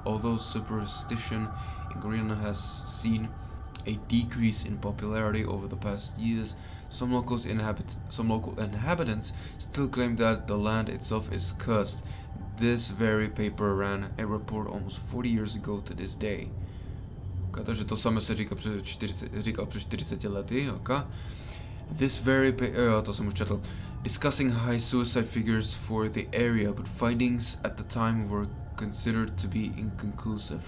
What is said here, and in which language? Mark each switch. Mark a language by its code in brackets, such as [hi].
[en] Although superstition in Greenland has seen a decrease in popularity over the past years, some local inhabitants still claim that the land itself is cursed. This very paper ran a report almost 40 years ago to this day. [cs] Takže to samé se říkal před 40 lety, [en] This very [cs] to jsem už četl. [en] Discussing high suicide figures for the area, but findings at the time were considered to be inconclusive.